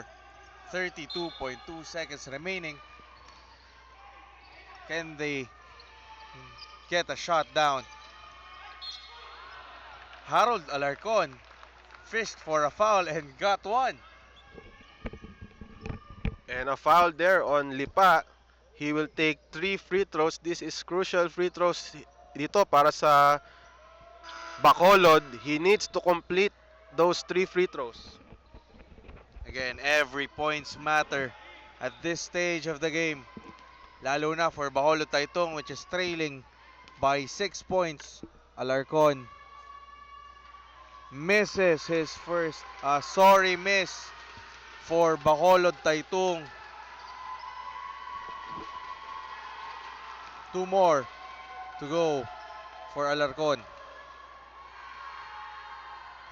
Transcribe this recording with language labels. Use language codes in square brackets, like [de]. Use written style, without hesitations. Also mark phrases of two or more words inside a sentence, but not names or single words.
[en] 32.2 seconds remaining. Can they get a shot down? Harold Alarcon fished for a foul and got one. And a foul there on Lipa. He will take 3 free throws. This is crucial free throws [tl] dito para sa Bacolod. [en] He needs to complete those 3 free throws. Again, every points matter at this stage of the game. [tl] Lalo na [en] for Bacolod Taytong, which is trailing by 6 points. Alarcon misses his first sorry miss for Bacolod Taytong. 2 more to go for Alarcon.